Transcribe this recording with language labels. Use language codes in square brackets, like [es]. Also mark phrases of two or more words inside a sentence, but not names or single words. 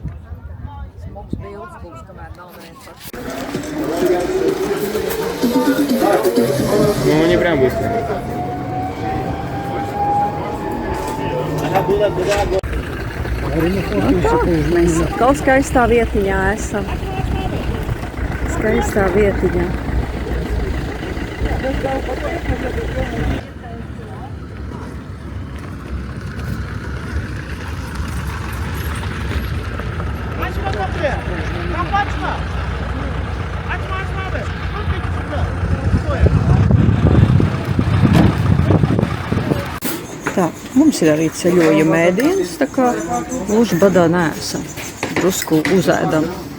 [lv] Smogs bildes būs, kamēr nav neviens pats. [ru] Ну, не прям быстро. [lv] Mēs atkal skaistā vietiņā esam. Skaistā vietiņā. [tr] Açma kapıyı. Kapı açma. Açma abi. Dur peki şurada. [lv] Tā, mums ir arī ceļojuma ēdienas, tā kā gluži badā neesam. Drusku uzēdam.